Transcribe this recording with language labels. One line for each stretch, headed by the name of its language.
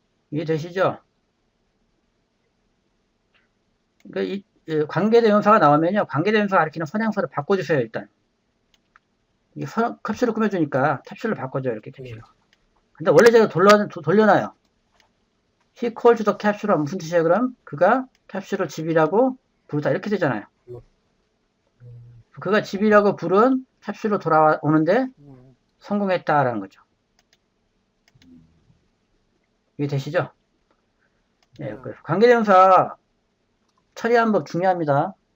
Korean: 이해되시죠? 그러니까 이 관계대명사가 나오면요, 관계대명사가 가리키는 선행사를 바꿔주세요, 일단. 이게 캡슐을 꾸며주니까 캡슐을 바꿔줘요, 이렇게 캡슐. 근데 원래 제가 돌려놔요.
English: He called the capsule
Korean: 무슨 뜻이에요, 그럼? 그가 캡슐을 집이라고 부르다, 이렇게 되잖아요. 그가 집이라고 부른 캡슐로 돌아오는데 성공했다라는 거죠. 이해 되시죠? 예, 그래서 관계대명사 처리하는 법 중요합니다.